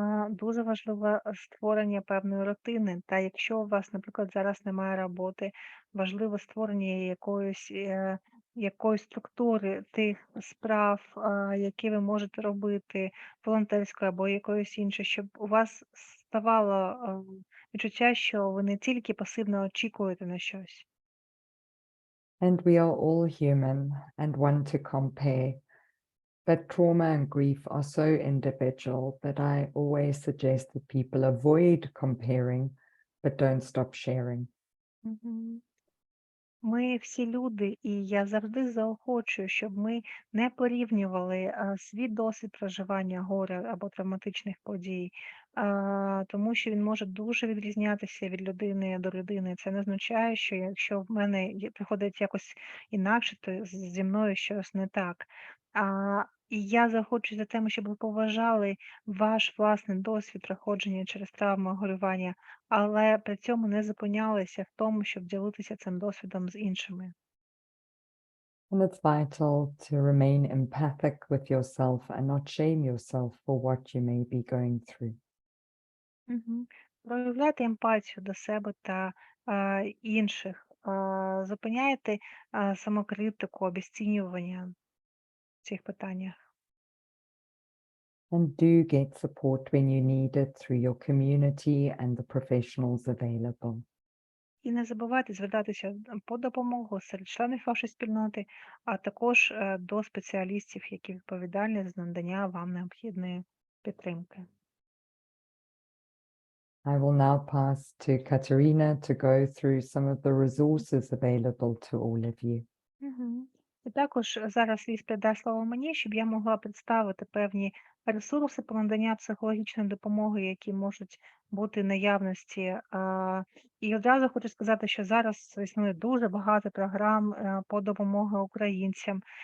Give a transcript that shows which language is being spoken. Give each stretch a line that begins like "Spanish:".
Ukrainian: Дуже важливе створення певної рутини. Та якщо у вас, наприклад, зараз немає роботи, важливо створення якоїсь структури тих справ, які ви можете робити, волонтерської або якоїсь іншої, щоб у вас ставало відчуття, що ви не тільки пасивно очікуєте на щось.
English: And we are all human and want to compare, but trauma and grief are so individual that I always suggest that people avoid comparing, but don't stop sharing. Мгм.
Ukrainian: Ми всі люди, і я завжди заохочую, щоб ми не порівнювали свій досвід проживання горя або травматичних подій, тому що він може дуже відрізнятися від людини до людини. Це не означає, що якщо в мене приходить якось інакше, то зі мною щось не так. І я заохочую за тему, щоб ви поважали ваш власний досвід проходження через травму горювання, але при цьому не зупинялися в тому, щоб ділитися цим досвідом з іншими.
English: And it's vital to remain empathic with yourself and not shame yourself for what you may be going through. Мгм.
Ukrainian: Проявляйте емпатію до себе та інших, зупиняйте самокритику, обесцінювання в цих питаннях.
English: And do get support when you need it through your community and the professionals available.
Ukrainian: І не забувайте звертатися по допомогу серед членів вашої спільноти, а також до спеціалістів, які відповідальні за надання вам необхідної підтримки.
English: I will now pass to Katerina to go through some of the resources available to all of you. Мгм.
Ukrainian: І також зараз Ліс передасть слово мені, щоб я могла представити певні ресурси по наданню психологічної допомоги, які можуть бути в наявності. І одразу хочу сказати, що зараз існує дуже багато програм по допомоги українцям.